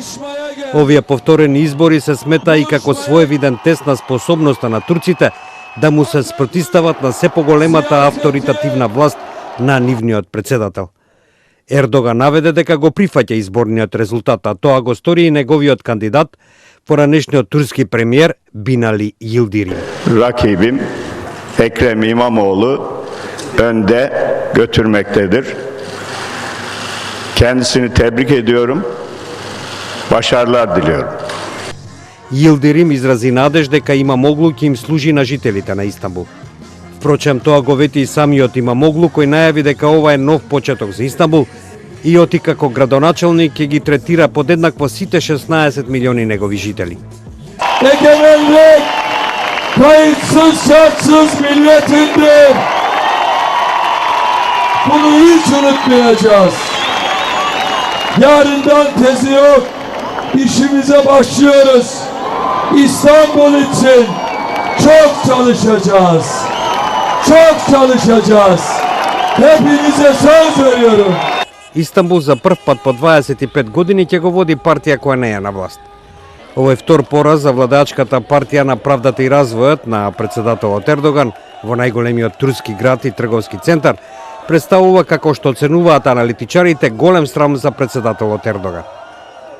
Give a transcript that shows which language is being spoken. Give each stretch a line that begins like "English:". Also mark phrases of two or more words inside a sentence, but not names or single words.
Macedonian: Овие повторени избори се смета и како своевиден тест на способноста на турците да му се спротистават на се поголемата авторитативна власт на нивниот председател. Ердоган наведе дека го прифаќа изборниот резултат, а тоа го стори и неговиот кандидат, поранешниот турски премиер Binali Yildirim.
Turkish: Rakibim Ekrem İmamoğlu önde götürmektedir. Kendisini tebrik ediyorum. Başarılar diliyorum.
Macedonian: Yildirim изрази надеж дека Имамоглу ќе им служи на жителите на Истанбул. Впрочем, тоа го вети и самиот Имамоглу, кој најави дека ова е нов почеток за Истанбул и оти како градоначалник ќе ги третира подеднакво сите 16 милиони негови жители.
Turkish: Egemenlik kayıtsız şartsız milletindir. Bunu hiç unutmayacağız. Yarından tezi yok. İşimize başlıyoruz. İstanbul için çok çalışacağız. Çok çalışacağız. Hepinize söz veriyorum.
Macedonian: Истанбул за прв пат по 25 години ќе го води партија која не е на власт. Ова е втор пораз за владачката партија на правдата и развојот на председателот Ердоган во најголемиот турски град и трговски центар, представува, како што оценуваат аналитичарите, голем срам за председателот Ердоган.